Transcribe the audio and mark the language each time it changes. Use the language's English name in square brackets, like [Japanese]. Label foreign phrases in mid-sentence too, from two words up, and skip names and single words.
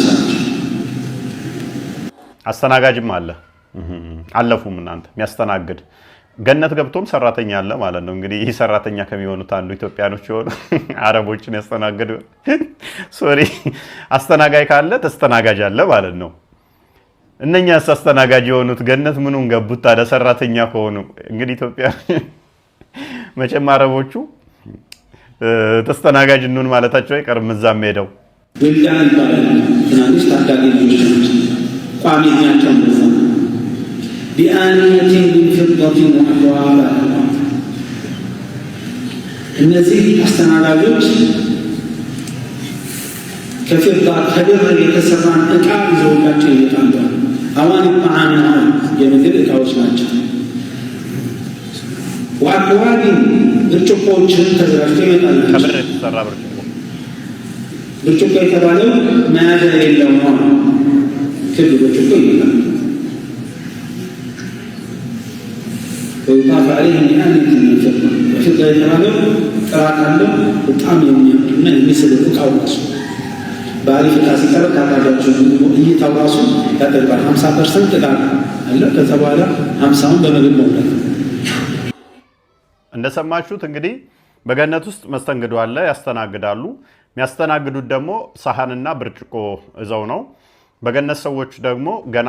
[Amharic] አስተናጋጅም አለ አለፉም እናንተ የሚያስተናግድ ገነት ገብቶም ሰራተኛ አለ ማለት ነው እንግዲህ ይህ ሰራተኛ ከሚሆኑት አንዱ ኢትዮጵያኖች ይሆኑ አረቦችን ያስተናግዱ ሶሪ አስተናጋጅ ካለ ተስተናጋጅ አለ ማለት ነው እነኛስ አስተናጋጅ የሆኑት ገነት ምኑን ገቡት ታዲያ ሰራተኛ ከሆኑ እንግዲህ ኢትዮጵያ መቼም አረቦቹ ተስተናጋጅ እንሁን ማለታቸው አይቀርም እዛም ሄደው ወልዳን ትናንሽ ታዳጊ ልጆች ቋሚ ናቸው [Arabic] بآنية من فضة وأكواب [Amharic] እነዚህ አስተናጋጆች ከፊርዳ ከብር የተሰራን ዕቃ ይዘውላቸው ይመጣሉ [Arabic] أواني طعام [Amharic] የምግብ ዕቃዎች ናቸው ወአክዋብ ብርጭቆዎችን ተዘጋጅተው ይመጣሉ ከብር የተሰራ ብርጭቆ የተባለው መያዣ የሌለው ነው ክብ ብርጭቆ ይባላል [Arabic] ويطاف عليهم بآنية من فضة الفضة [Amharic] የተባለው ጥራት አለው በጣም የሚያምርና የሚስብ ዕቃ ነው ባሪፍ ዕቃ ሲቀርብ ካታጋቸው እይታው ራሱ ያደርጋል 50% ዕቃ አለ ከዛ በኋላ 50ውን በምግብ መውጣት እንደሰማችሁት እንግዲህ በገነት ውስጥ መስተንግዶ አለ ያስተናግዳሉ የሚያስተናግዱት ደግሞ ሳህንና ብርጭቆ እዛው ነው በገነት ሰዎች ደግሞ ገና